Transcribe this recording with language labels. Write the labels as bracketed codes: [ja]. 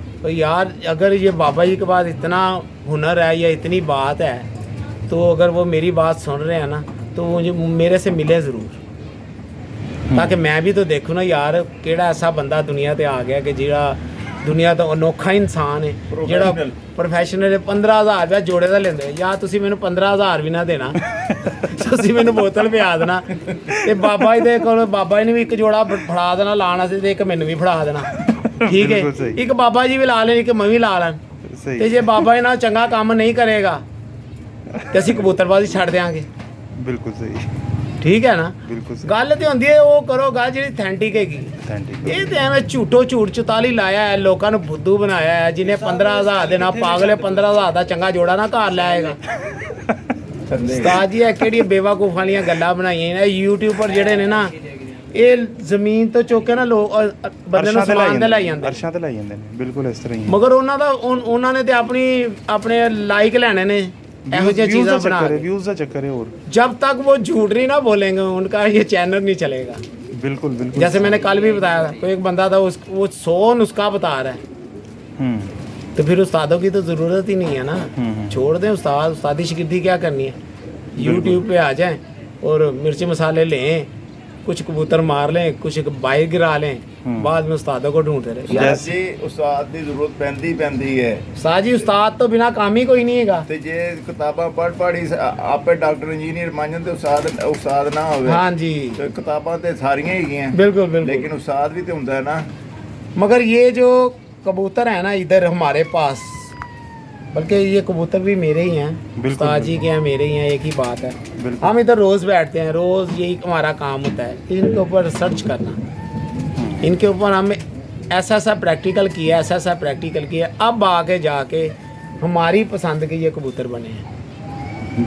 [hi] तो यार अगर ये बाबा जी के पास इतना हुनर है या इतनी बात है, तो अगर वो मेरी बात सुन रहे हैं ना, तो मुझे मेरे से मिले ज़रूर, ताकि मैं भी तो देखूँ ना यार केड़ा ऐसा बंदा दुनिया ते आ गया कि जेड़ा दुनिया ਦਾ अनोखा इंसान है, [pa] ਜਿਹੜਾ ਪ੍ਰੋਫੈਸ਼ਨਲ 15,000 ਰੁਪਏ ਜੋੜੇ ਦਾ ਲੈਂਦੇ। ਜਾਂ ਤੁਸੀਂ ਮੈਨੂੰ 15,000 ਵੀ ਨਾ ਦੇਣਾ, ਤੁਸੀਂ ਮੈਨੂੰ ਬੋਤਲ ਪਿਆ ਦੇਣਾ ਤੇ ਬਾਬਾ ਜੀ ਦੇ ਕੋਲ ਬਾਬਾ ਜੀ ਨੇ ਵੀ ਇੱਕ ਜੋੜਾ ਫੜਾ ਦੇਣਾ ਲਾਣ ਵਾਸਤੇ ਤੇ ਇੱਕ ਮੈਨੂੰ ਵੀ ਫੜਾ ਦੇਣਾ। ਠੀਕ ਹੈ, ਇੱਕ ਬਾਬਾ ਜੀ ਵੀ ਲਾ ਲੈਣ, ਇੱਕ ਮੈਂ ਵੀ ਲਾ ਲਾਂ। ਤੇ ਜੇ ਬਾਬਾ ਜੀ ਨਾਲ ਚੰਗਾ ਕੰਮ ਨਹੀਂ ਕਰੇਗਾ ਤੇ ਅਸੀਂ ਕਬੂਤਰਬਾਜ਼ੀ ਛੱਡ ਦਿਆਂਗੇ। ਬਿਲਕੁਲ ਸਹੀ। ਠੀਕ ਹੈ ਨਾ। ਬਿਲਕੁਲ ਗੱਲ ਤੇ ਹੁੰਦੀ ਹੈ ਉਹ ਕਰੋ ਗੱਲ ਜਿਹੜੀ ਅਥੈਂਟਿਕ ਹੈਗੀ। ਇਹ ਤੇ ਐਵੇਂ ਝੂਠੋ ਝੂਠ 44 ਲਾਇਆ ਹੈ, ਲੋਕਾਂ ਨੂੰ ਬੁੱਧੂ ਬਣਾਇਆ ਹੈ। ਜਿਹਨੇ 15,000 ਦੇ ਨਾਲ ਪਾਗਲੇ 15,000 ਦਾ ਚੰਗਾ ਜੋੜਾ ਨਾ ਘਰ ਲੈ ਆਏਗਾ। ਉਸਤਾਦ ਜੀ ਇਹ ਕਿਹੜੀਆਂ ਬੇਵਕੂਫ ਵਾਲੀਆਂ ਗੱਲਾਂ ਬਣਾਈਆਂ ਨੇ ਯੂਟਿਊਬਰ ਜਿਹੜੇ ਨੇ ਨਾ ਇਹ ਜ਼ਮੀਨ ਤੋਂ ਚੁੱਕ ਕੇ ਨਾ ਲੋਕ ਬੰਦੇ ਨੂੰ ਸਮਾਨ ਤੇ ਲੈ ਜਾਂਦੇ ਅਰਸ਼ਾਂ ਤੇ ਲੈ ਜਾਂਦੇ ਨੇ ਬਿਲਕੁਲ ਇਸ ਤਰ੍ਹਾਂ ਹੀ ਹੈ। ਮਗਰ ਉਹਨਾਂ ਨੇ ਤੇ ਆਪਣੇ ਲਾਈਕ ਲੈਣੇ ਨੇ ਇਹੋ ਜਿਹੀ ਚੀਜ਼ਾਂ ਬਣਾ ਕੇ। [hi] व्यूज का चक्कर है। और जब तक वो झूठ नहीं ना बोलेंगे उनका ये चैनल नहीं चलेगा। बिल्कुल बिल्कुल जैसे मैंने कल भी बताया था कोई एक बंदा था वो 100 नुस्खा बता रहा है तो फिर उस्तादों की तो ज़रूरत ही नहीं है ना। छोड़ दें उस्तादी शिगिर्दी क्या करनी है। यूट्यूब पे आ जाएं और मिर्ची मसाले लें कुछ कबूतर मार लें कुछ बाइक गिरा लें बाद में उस्तादों को ढूंढते रहे। यार जी उस्ताद की जरूरत पैंदी है। उस्ताद जी उस्ताद तो बिना काम ही कोई नहीं हैगा। [pa] ਤੇ ਜੇ ਕਿਤਾਬਾਂ ਪੜ੍ਹ ਆਪੇ ਡਾਕਟਰ ਇੰਜੀਨੀਅਰ ਬਣ ਜਾਂਦੇ ਉਸਤਾਦ ਨਾ ਹੋਵੇ। [hi] हाँ जी [pa] ਤੇ ਕਿਤਾਬਾਂ ਤੇ ਸਾਰੀਆਂ ਹੈਗੀਆਂ [hi] बिल्कुल बिल्कुल। लेकिन उस्ताद भी तो ਹੁੰਦਾ है ना। मगर ये जो कबूतर है ना इधर हमारे पास बल्कि ये कबूतर भी मेरे ही हैं उस्ताद जी के हैं मेरे ही हैं एक ही बात है। हम इधर रोज़ बैठते हैं रोज़ यही हमारा काम होता है इनके ऊपर रिसर्च करना इनके ऊपर हमने ऐसा प्रैक्टिकल किया ऐसा प्रैक्टिकल किया अब आके जाके हमारी पसंद के ये कबूतर बने हैं।